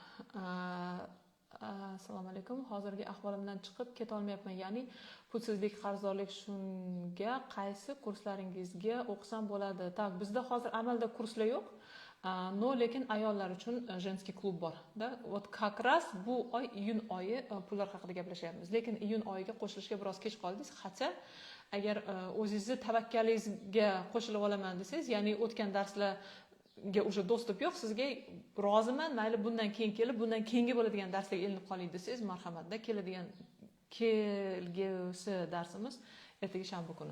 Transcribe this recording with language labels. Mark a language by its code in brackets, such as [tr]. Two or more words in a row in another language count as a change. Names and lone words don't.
[uz] Assalomu alaykum. Hozirgi ahvolimdan chiqib keta olmayapman. Ya'ni pulsizlik, qarzdorlik, shunga qaysi kurslaringizga o'qisam bo'ladi? Tak, bizda hozir amalda kurslar yo'q. No, lekin ayollar uchun женский klub bor. Da, [ru] вот как раз [uz] bu oy iyun oyi pullar haqida gaplashyapmiz. Lekin iyun oyiga qo'shilishga biroz kech qoldingiz. Hatto agar o'zingizni tavakkalingizga qo'shilib olaman desangiz, ya'ni o'tgan darslarga o'sha dostуп yo'q, sizga roziman, mayli bundan keyin kelib, bundan keyingi bo'ladigan darslarga ilinib qoling desangiz, marhamatda kelgusi darsimiz ertaga shanba kuni.